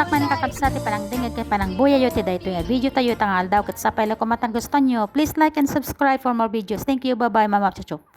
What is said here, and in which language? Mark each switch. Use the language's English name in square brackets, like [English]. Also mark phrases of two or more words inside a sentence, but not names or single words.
[Iloko] kakabsati panang dingag kay panang buyayo ti daytoy nga video tayo tangal daw ket sapay la ko matang gusto nyo. [English] Please like and subscribe for more videos. Thank you. Bye bye Mama Chuchu.